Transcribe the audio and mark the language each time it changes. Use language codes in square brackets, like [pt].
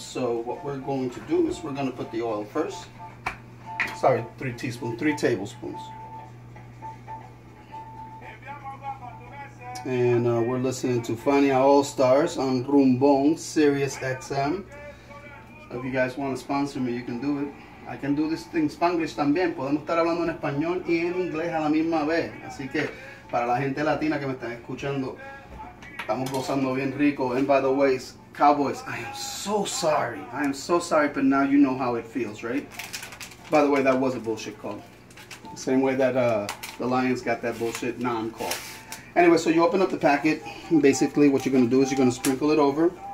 [en] So what we're going to do is we're going to put the oil first. Sorry, 3 tablespoons. And we're listening to Fania All Stars on Rumbong, Sirius XM. If you guys want to sponsor me, you can do it. I can do this in Spanglish [es] también. Podemos estar hablando en español y en inglés a la misma vez. Así que para la gente latina que me están escuchando, estamos gozando bien rico. [en] And by the way, Cowboys, I am so sorry. I am so sorry, but now you know how it feels, right? By the way, that was a bullshit call. Same way that the Lions got that bullshit non-call. Anyway, so you open up the packet. Basically, what you're going to do is you're going to sprinkle it over.